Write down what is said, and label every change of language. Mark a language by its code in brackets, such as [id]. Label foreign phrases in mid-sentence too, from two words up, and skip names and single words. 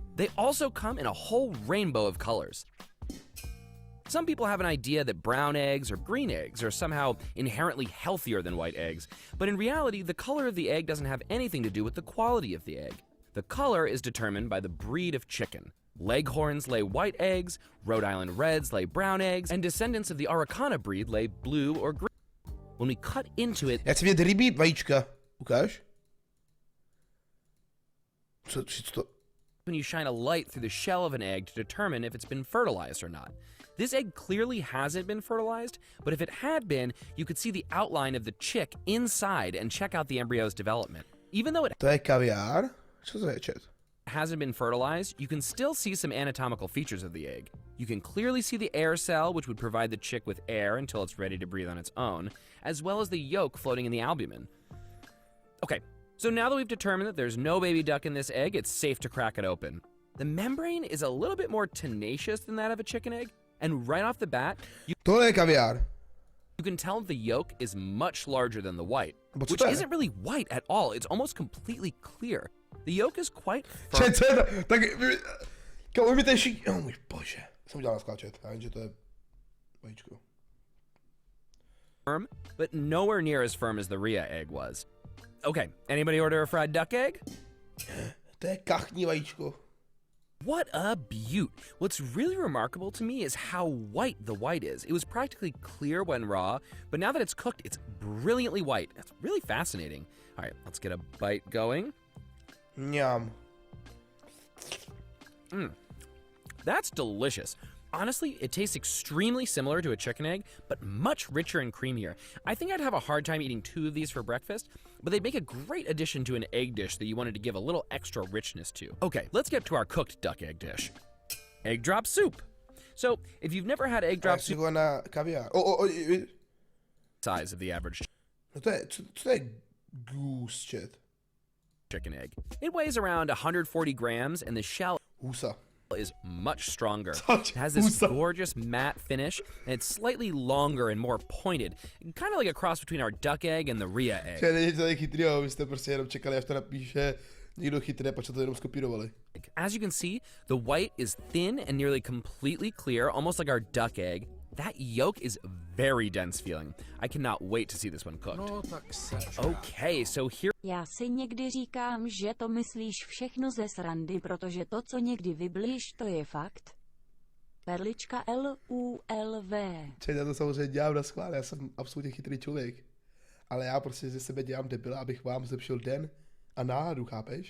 [en] They also come in a whole rainbow of colors. Some people have an idea that brown eggs or green eggs are somehow inherently healthier than white eggs, but in reality, the color of the egg doesn't have anything to do with the quality of the egg. The color is determined by the breed of chicken. Leghorns lay white eggs, Rhode Island Reds lay brown eggs, and descendants of the Araucana breed lay blue or green. When we cut into it, [cs] Jak se vidět rybí vajíčka? Ukáž? Co to? [en] when you shine a light through the shell of an egg to determine if it's been fertilized or not. This egg clearly hasn't been fertilized, but if it had been, you could see the outline of the chick inside and check out the embryo's development. Even though it [cs] To je kaviár? Co to je, čet? [en] hasn't been fertilized, you can still see some anatomical features of the egg. You can clearly see the air cell, which would provide the chick with air until it's ready to breathe on its own, as well as the yolk floating in the albumin. Okay, so now that we've determined that there's no baby duck in this egg, it's safe to crack it open. The membrane is a little bit more tenacious than that of a chicken egg, and right off the bat, [cs] Tohle je kaviár. [en] you can tell the yolk is much larger than the white, But which [cs] co to je? [en] isn't really white at all. It's almost completely clear. The yolk is quite firm. [cs] Čet, co je to? Tak, kámo, mi ten šik... Oh můj bože. Jsem udělal na skláčet. Já vím, že to je vajíčko. [en] Firm, but nowhere near as firm as the Rhea egg was. Okay, anybody order a fried duck egg? [cs] To je kachní vajíčko. [en] What a beaut. What's really remarkable to me is how white the white is. It was practically clear when raw, but now that it's cooked, it's brilliantly white. That's really fascinating. All right, let's get a bite going. [cs] Mňam. [en] That's delicious. Honestly, it tastes extremely similar to a chicken egg, but much richer and creamier. I think I'd have a hard time eating 2 of these for breakfast, but they'd make a great addition to an egg dish that you wanted to give a little extra richness to. Okay, let's get to our cooked duck egg dish. Egg drop soup. So, if you've never had egg drop [cs] Jak si [en] soup, [cs] go na kaviár. [en] size of the average [cs] No to je, co je goose, čet? [en] chicken egg. It weighs around 140 grams, and the shell [cs] Husa. [en] is much stronger. Such It has this [cs] husa. [en] gorgeous matte finish, and it's slightly longer and more pointed, kind of like a cross between our duck egg and the Rhea egg. [cs] Čet, není to tady chytrýho, vy jste prostě jenom čekali, až to napíše někdo chytré, pak se to jenom skopírovali. [en] As you can see, the white is thin and nearly completely clear, almost like our duck egg. That yolk is very dense feeling. I cannot wait to see this one cooked. [cs] No tak sežrát. [en] Okay, so here [cs] Já si někdy říkám, že to myslíš všechno ze srandy, protože to, co někdy vyblíš, to je fakt. Perlička LULV. Čet, já to samozřejmě dělám na schvál, já jsem absolutně chytrý člověk. Ale já prostě ze sebe dělám debila, abych vám zlepšil den a náladu, chápeš?